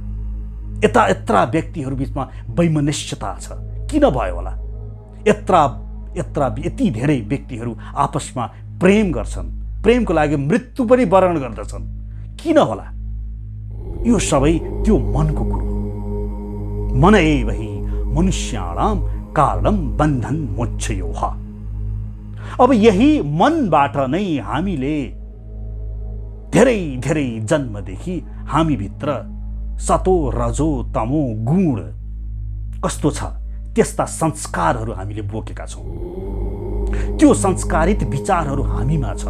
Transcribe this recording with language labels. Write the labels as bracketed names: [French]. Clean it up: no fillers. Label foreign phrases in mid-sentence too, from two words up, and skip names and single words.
[Nepali] यत्रा व्यक्तिहरू बीचमा वैमनस्यता छ, किन भयो होला? यति धेरै व्यक्तिहरू आपसमा प्रेम गर्छन्, प्रेमको लागि मृत्यु पनि वरण गर्दछन्, किन होला? यो सबै त्यो मनको कुरो हो। [Sanskrit] मन एव हि मनुष्याणाम कारणम बन्धन मोक्षयोः। [Nepali] अब यही मनबाट नै हामीले धेरै धेरै जन्मदेखि हामीभित्र सतो रजो तमो गुण कस्तो छ, त्यस्ता संस्कारहरू हामीले बोकेका छौँ। त्यो संस्कारित विचारहरू हामीमा छ।